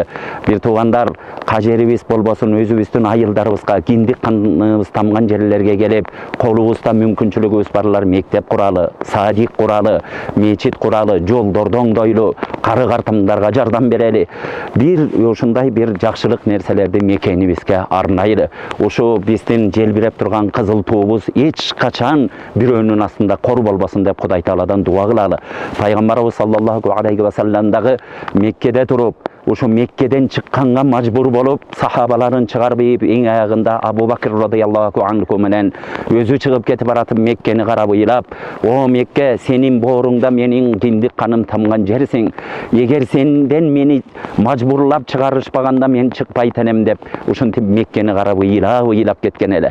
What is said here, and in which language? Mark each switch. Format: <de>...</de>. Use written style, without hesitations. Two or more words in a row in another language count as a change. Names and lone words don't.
<ky>Бир туугандар, кажерибиз болбосун, өзүбүздүн айылдарыбызга, киндик каныбыз тамган жерлерге келип, колубузда мүмкүнчүлүгүбүз барлар мектеп куралы, садик куралы, мечит куралы, жолдорду оңдойлу, кары картымдарга жардам берели. Бир ушундай бир жакшылык нерселерди мекенибизге арнайлы. Ушу биздин желбиреп турган кызыл туубуз эч качан бирөөнүн астында кор болбосун деп Кудай Тааладан дуа кылалы. Пайгамбарыбыз</ky> <ar>صلى الله عليه وسلم</ar> <ky>дагы Меккеде туруп, ошо Меккеден чыкканга мажбур болуп, сахабаларын чыгарып эң аягында Абу Бакр</ky> <ar>رضي الله عنه</ar> <ky>менен өзү чыгып кетип баратып Меккени карап ыйлап, "О Мекке, сенин бооруңда менин киндик каным тамган жерсиң. Эгер сенден мени мажбурлап чыгарышпаганда мен чыкпайт элем" деп, ушинтип Меккени карап ыйлап кеткен эле.</ky>